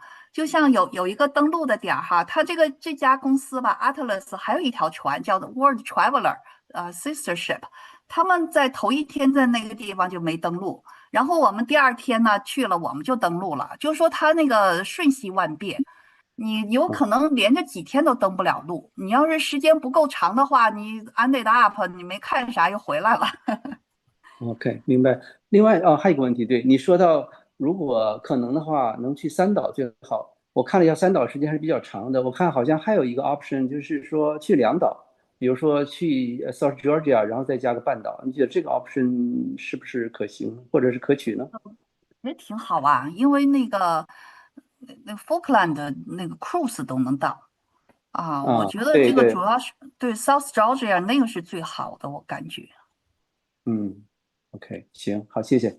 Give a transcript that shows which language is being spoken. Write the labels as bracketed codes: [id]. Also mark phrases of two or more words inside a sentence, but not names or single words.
[zh] 就像有一個登陸的點哈，它這家公司吧 Atlas 還有一條船叫做 World Traveler Sister Ship，他們在頭一天在那個地方就沒登陸，然後我們第2天呢去了，我們就登陸了，就是說它那個瞬息萬變。你有可能連着幾天都登不了路，你要是時間不夠長的話，你 [en] ended up [zh] 你沒看啥又回來了。 OK， 明白。另外還有一個問題，對，你說到如果可能的話，能去3島最好。我看了一下3島時間還是比較長的，我看好像還有一個 option，就是說去2島，比如說去 South Georgia， 然後再加個半島。你覺得這個 option 是不是可行，或者是可取呢？也挺好啊，因為那個 Falkland 的那個 cruise 都能到我覺得這個主要是對 South Georgia 那個是最好的，我感覺。 OK， 行，好，謝謝。